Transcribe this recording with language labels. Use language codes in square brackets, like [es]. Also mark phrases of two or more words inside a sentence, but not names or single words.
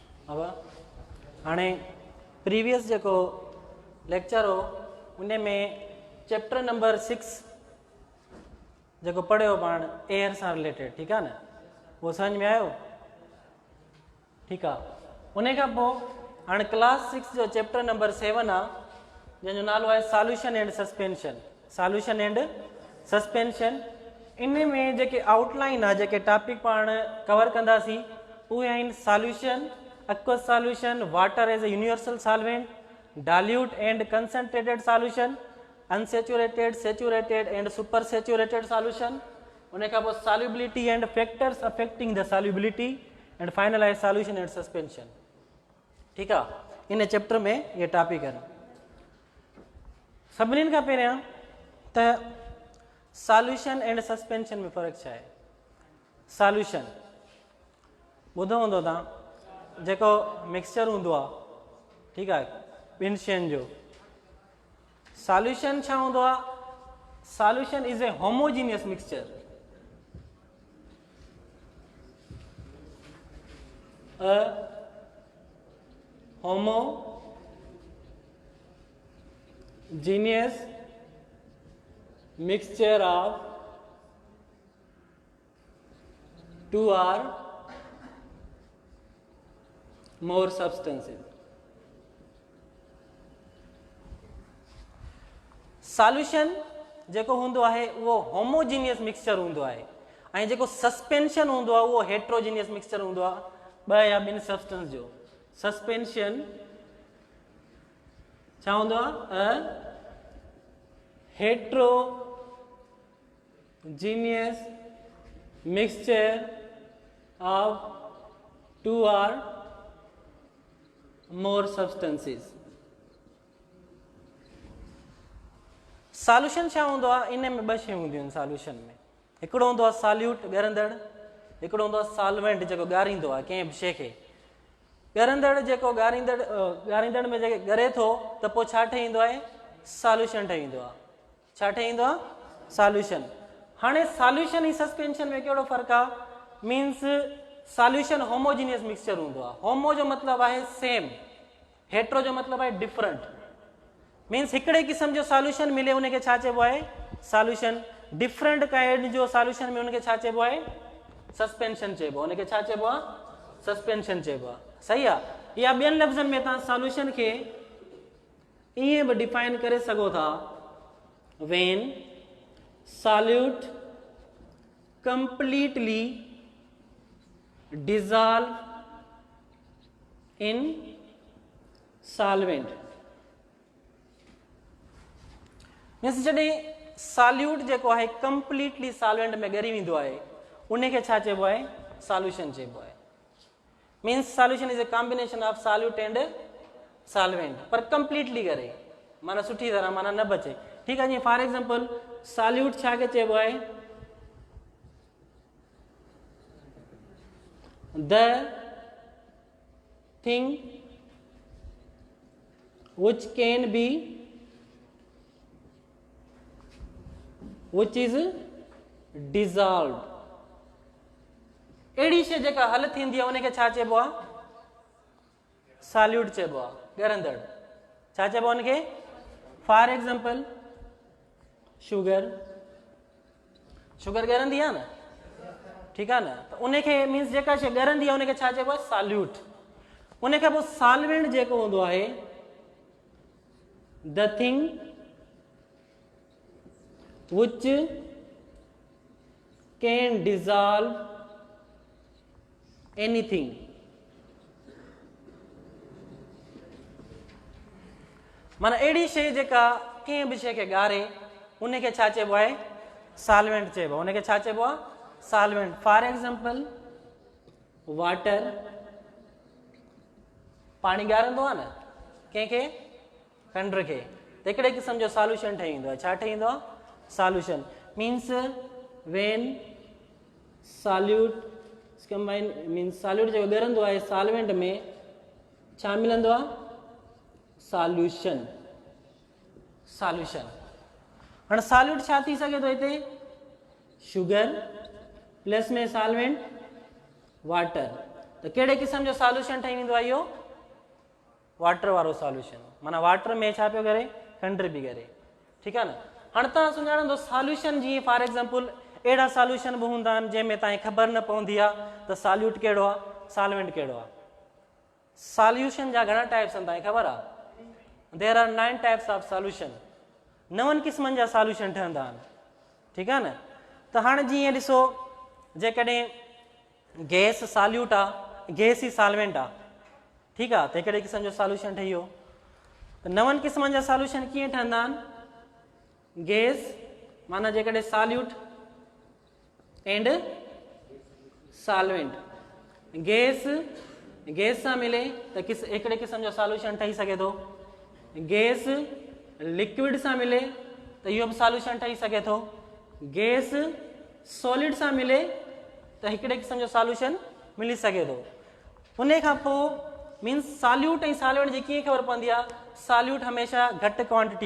[sd] अब हाणे प्रीवियस जेको लेक्चर हो उन में [en] chapter number [sd] 6 जेको पढ़ियो पाण एयर सां रिलेटेड, ठीकु आहे न, उहो समझ में आयो? ठीकु आहे। उन खां पोइ हाणे क्लास 6 जो [en] chapter number [sd] 7 आहे जंहिंजो नालो आहे [en] solution and suspension. solution and suspension [sd] इन में जेके आउटलाइन आहे, जेके टॉपिक पाण कवर कंदासीं उहे आहिनि सॉल्यूशन, [en] aqueous solution, water as a universal solvent, dilute and concentrated solution, unsaturated, saturated and supersaturated solution, [sd] उन खां पोइ [en] solubility and factors affecting the solubility and final आहे solution and suspension। [sd] ठीकु आहे, इन चैप्टर में ये टॉपिक आहिनि। सभिनीनि खां पहिरियां त सॉल्यूशन एंड सस्पेंशन में फ़र्क़ु छा आहे? सॉल्यूशन ॿुधो हूंदो तव्हां, जेको मिक्सचर हूंदो आहे, ठीकु आहे, ॿिनि शयुनि जो। सॉल्यूशन छा हूंदो आहे? [en] solution is a homogeneous mixture. अ homogeneous mixture of two or more substances। [sd] सॉल्यूशन जेको हूंदो आहे उहो [en] homogeneous mixture [sd] हूंदो आहे ऐं जेको सस्पेंशन हूंदो आहे उहो [en] heterogeneous mixture [sd] हूंदो आहे, ॿ या ॿिनि सब्सटेंस जो। सस्पेंशन छा हूंदो आहे? [en] heterogeneous mixture of two or more substances. [sd] सॉल्यूशन छा हूंदो आहे? इन में ॿ शयूं हूंदियूं आहिनि सॉल्यूशन में। हिकिड़ो हूंदो आहे सॉल्यूट, ॻरंदड़, हिकिड़ो हूंदो आहे सॉल्वेंट जेको ॻारींदो आहे कंहिं बि शइ खे। ॻरंदड़ जेको ॻारींदड़ में जेके ॻरे थो त पोइ छा ठहींदो आहे? सॉल्यूशन ठहींदो आहे। छा ठहींदो आहे? सॉल्यूशन। हाणे सॉल्यूशन ऐं सस्पेंशन में कहिड़ो फ़र्क़ु आहे? [en] means solution homogeneous mixture [sd] हूंदो आहे। होमो जो मतिलबु आहे सेम, हेट्रो जो मतिलबु आहे डिफरेंट। मीन्स हिकिड़े क़िस्म जो सॉल्यूशन मिले उनखे छा चइबो आहे? सॉल्यूशन। [en] different kind [sd] जो सॉल्यूशन में उनखे छा चइबो आहे? सस्पेंशन चइबो आहे। उनखे छा चइबो आहे? सस्पेंशन चइबो आहे। सही आहे। या ॿियनि लफ़्ज़नि में तव्हां सॉल्यूशन खे ईअं बि डिफाइन करे सघो था, [en] when solute completely dissolve in solvent। [sd] मीन्स जॾहिं सॉल्यूट जेको आहे [en] completely solvent [sd] में ॻरी वेंदो आहे उनखे छा चइबो आहे? सॉल्यूशन चइबो आहे। [en] means solution is a combination of solute and solvent, [sd] पर कंप्लीटली करे, माना सुठी तरह, माना न बचे। ठीकु आहे। जीअं [en] for example solute [sd] छा खे चइबो आहे? [en] the thing which can be which is dissolved। [sd] अहिड़ी शइ जेका हल थींदी आहे उनखे छा चइबो आहे? सॉल्यूट चइबो आहे, ॻरंदड़। छा चइबो आहे उनखे? [en] for example sugar, sugar [sd] ॻरंदी आहे न, ठीकु आहे न, त उनखे मीन्स जेका शइ ॻरंदी आहे उनखे छा चइबो आहे? सॉल्यूट। उनखां पोइ सॉल्वेंट जेको हूंदो आहे, [en] the thing which can dissolve anything। [sd] माना अहिड़ी शइ जेका कंहिं बि शइ खे ॻारे उनखे छा चइबो आहे? सॉल्वेंट चइबो आहे। उनखे छा चइबो आहे? सॉल्वेंट। [en] for example water, [sd] पाणी ॻारंदो आहे न कंहिंखे, खंड खे, त हिकिड़े क़िस्म जो सॉल्यूशन ठही ईंदो आहे। छा ठही ईंदो आहे? सॉल्यूशन। [en] means when solute combine, [sd] मीन्स सॉल्यूट जेको ॻरंदो आहे सॉल्वेंट में छा मिलंदो आहे? सॉल्यूशन। सॉल्यूशन। हाणे सॉल्यूट छा थी सघे थो हिते? [en] sugar plus में solvent water. [sd] तो कहिड़े क़िस्म जो सॉल्यूशन ठही वेंदो आहे इहो वाटर वारो सॉल्यूशन माना वाटर में छा पियो करे खंड बि करे ठीकु आहे न हाणे तव्हां सुञाणंदो सॉल्यूशन जीअं [en] for example [sd] अहिड़ा सॉल्यूशन बि हूंदा आहिनि जंहिंमें तव्हांखे ख़बर न पवंदी आहे त सॉल्यूट कहिड़ो आहे सॉल्वेंट कहिड़ो आहे सॉल्यूशन जा घणा टाइप्स आहिनि तव्हांखे ख़बर आहे [en] there are 9 types of solution [sd] 9 क़िस्मनि जा सॉल्यूशन ठहंदा आहिनि ठीकु आहे न त हाणे जीअं ॾिसो जेकॾहिं गैस सॉल्यूट आहे गैस ई सॉल्वेंट आहे ठीकु आहे त हिकिड़े क़िस्म जो सॉल्यूशन ठही वियो त 9 क़िस्मनि जा सॉल्यूशन कीअं ठहंदा आहिनि गैस माना जेकॾहिं [en] solute and [sd] सॉल्वेंट गैस सां मिले त हिकिड़े क़िस्म जो सॉल्यूशन ठही सघे थो गैस लिक्विड सां मिले त इहो बि सॉल्यूशन ठही सघे थो गैस सॉलिड सां मिले त हिकिड़े क़िस्म जो सॉल्यूशन मिली सघे थो उन खां पोइ मीन्स सॉल्यूट ऐं सॉल्वेंट जी कीअं ख़बर पवंदी आहे सॉल्यूट हमेशह घटि क्वांटिटी